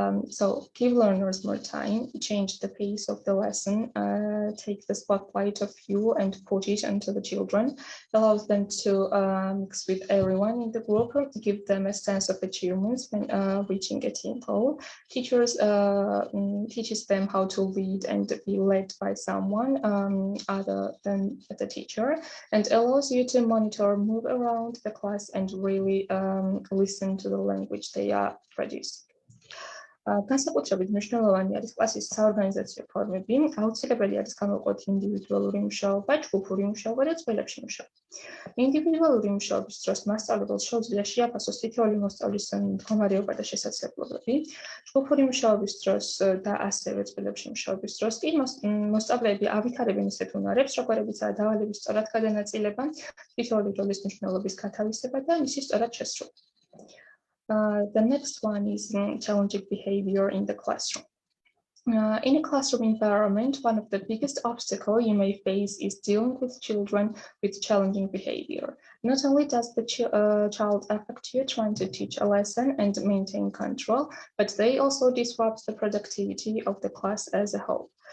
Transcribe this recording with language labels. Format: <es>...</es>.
<en>So give learners more time, change the pace of the lesson, take the spotlight of you and put it onto the children, allows them to mix with everyone in the group, give them a sense of achievements when reaching a team goal. Teachers teaches them how to lead and be led by someone other than the teacher, and allows you to monitor, move around the class and really listen to the language they are producing.</en> <ka>განსაკუთრებით მნიშვნელოვანი არის კლასის საორგანიზაციო ფორმები, აუცილებელი არის გამოვყოთ ინდივიდუალური მუშაობა, ჯგუფური მუშაობა და წყვილებში მუშაობა. ინდივიდუალური მუშაობის დროს მასწავლებელს შეუძლია შეაფასოს თითოეული მოსწავლის მდგომარეობა და შესაძლებლობები. ჯგუფური მუშაობის დროს და ასევე წყვილებში მუშაობის დროს კი მოსწავლეები ავითარებენ ისეთ უნარებს, როგორებიცაა დავალების სწორად გადანაწილება, თითოეული როლის მნიშვნელობის გათავისება და მისი სწორად შესრულება.</ka> <en>The next one is challenging behavior in the classroom. In a classroom environment, one of the biggest obstacles you may face is dealing with children with challenging behavior. Not only does the child affect you trying to teach a lesson and maintain control, but they also disrupt the productivity of the class as a whole.</en>